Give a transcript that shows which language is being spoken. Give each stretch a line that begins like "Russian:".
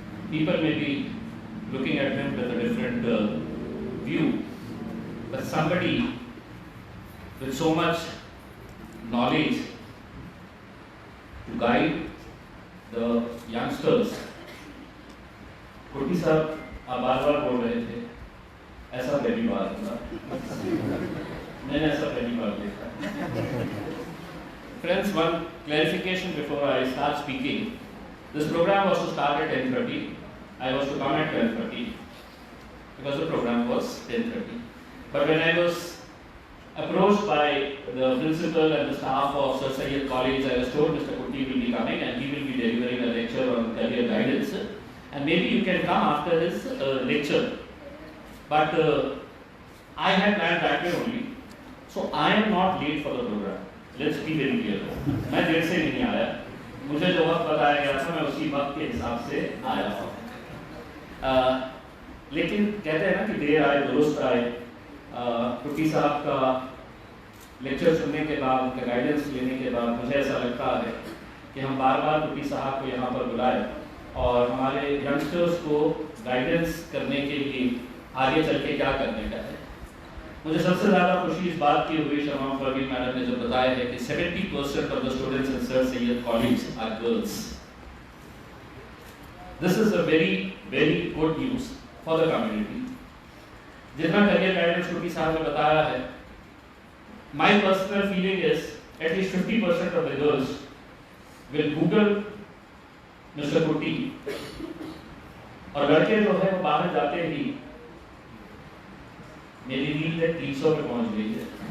English: People may be looking at him with a different view, but somebody with so much knowledge to guide the youngsters.
Hindi: कुटी साहब आप बार-बार बोल रहे थे, ऐसा पहली बार हुआ, मैंने ऐसा पहली बार देखा.
English: Friends, one clarification before I start speaking. This program was to start at 10:30. I was to come at 12:30 because the program was 10:30. But when I was approached by the principal and the staff of Sir Syed College, I was told Mr. Kutti will be coming and he will be delivering a lecture on career guidance. And maybe you can come after his lecture. But I had planned that way only. So I am not late for the program. Let's be very clear.
Hindi: मैं देर से नहीं आया. मुझे जो वक्त बताया गया था मैं उसी वक्त के हिसाब से आया था. लेकिन कहते हैं ना कि देर आए दुरुस्त आए. कुट्टी साहब का लेक्चर सुनने के बाद, उनका गाइडेंस लेने के बाद मुझे ऐसा लगता है कि हम बार बार कुट्टी साहब को यहाँ पर बुलाएं और हमारे यंगस्टर्स को गाइडेंस करने के लिए आगे चल के क्या करने का है. मुझे सबसे ज़्यादा खुशी इस बात की हुई, शमामा परवीन मैडम ने जो बताया है कि
English: 70% of the students in Sir Syed College are girls. This is a very, very good news for the community.
Hindi: जितना करियर गाइडेंस कुट्टी साहब ने बताया है,
English: my personal feeling is at least 50% of the girls will Google Mr.
Hindi: Kutti, और लड़के जो है वो बाहर जाते ही मेरी रील 300 पे पहुंच गई है.